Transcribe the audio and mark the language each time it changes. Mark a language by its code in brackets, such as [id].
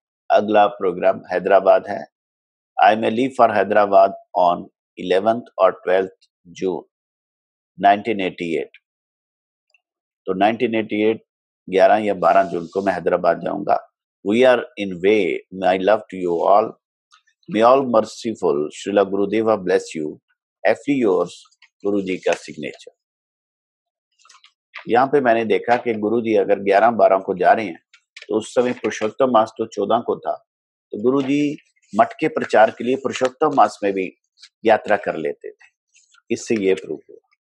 [hi] अगला प्रोग्राम हैदराबाद है। [en] I may leave for Hyderabad on 11th or 12th June 1988. [hi] तो 1988 11 या 12 जून को मैं हैदराबाद जाऊंगा। [en] We are in way. My love to you all. May all merciful Srila Gurudeva bless you. [hi] F yours गुरु जी का signature. यहाँ पे मैंने देखा कि गुरु जी अगर 11-12 को जा रहे हैं तो उस समय पुरुषोत्तम मास तो 14 को था, तो गुरु जी मठ के प्रचार के लिए पुरुषोत्तम मास में भी यात्रा कर लेते थे। इससे ये प्रूव हुआ।